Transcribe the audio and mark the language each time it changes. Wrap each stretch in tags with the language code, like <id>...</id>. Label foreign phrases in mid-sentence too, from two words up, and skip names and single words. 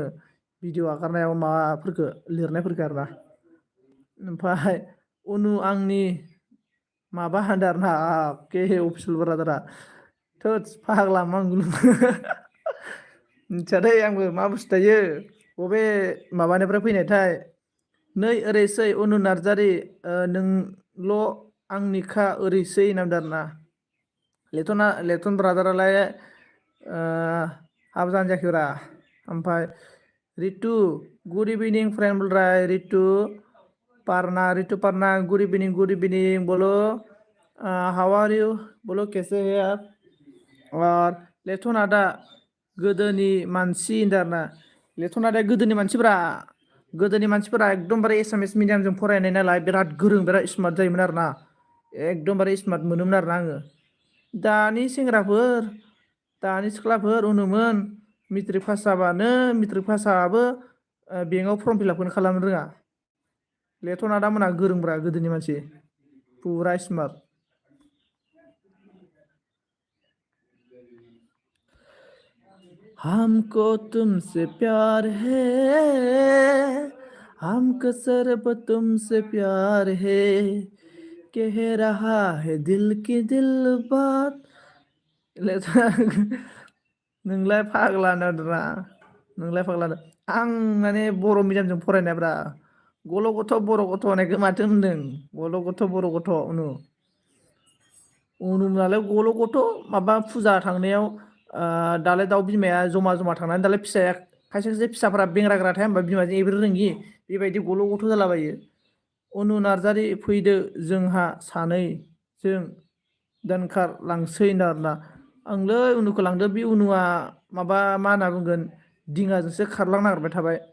<brx>भिडिअ आगारनायाव माबाफोरखौ लिरनायफोरखौ आरोना ओमफ्राय उनु आंनि माबा होनदों आरोना अफिसियेल ब्रादारा थोद फाग्ला मांग्लु मिथिया दै आंबो मा बुस्थु थायो बबे माबानिफ्राय फैनायथाय नै ओरैसै अनु नार्जारि नोंल' आंनिखा ओरैसै होनदों आरोना लेथन ब्रादारालाय हाबा जानो जायाखैब्रा ओमफ्राय</brx> <en>रितु good evening friend</en> <hi>बोल रहा है</hi> <en>रितु पारना good evening बोलो how are</en> <brx>यू</brx> <hi>बोलो कैसे है आप और</hi> <brx>लेथन आदा गोदोनि मानसि होनदों आरोना लेथन आदाया गोदोनि मानसिफोरा एकदमबारे एसामिस मिडियामजों फरायनाय नालाय बिराद गोरों बिराद स्मार्ट जायोमोन आरोना एकदमबारे स्मार्ट मोनोमोन आरोना आङो दानि सेंग्राफोर दानि सिख्लाफोर उनुमोन मेट्रिक पास जाबाबो बेंकआव फर्म फिलापखौनो खालामनो रोङा लेथन आदामोना गोरोंब्रा गोदोनि मानसि फुरा स्मार्ट</brx> <hi>हमको तुमसे प्यार है हमको सिर्फ तुमसे प्यार है कह रहा है दिल की दिल बात</hi> <brx>नोंलाय फाग्ला नादरा आं माने बर' मिडियामजों फरायनायब्रा गल' गथ' बर' गथ' होननायखौ माथो होनदों गल' गथ' बर' गथ' उनुनालाय गल' गथ' माबा फुजा थांनायाव दालाय दाउ बिमाया जमा थांनानै दालाय फिसाया खायसे फिसाफोरा बेंराग्रा थाया होनबा बिमाजों एब्रे रोङि बेबायदि गल' गथ' जालाबायो अनु नार्जारि फैदो जोंहा सानै जों दोनखारलांसै आरोना आंलै उनुखौ लांदो बे उनुआ माबा मा होनना बुंगोन दिङाजोंसो खारलांनो नागिरबाय थाबाय</brx>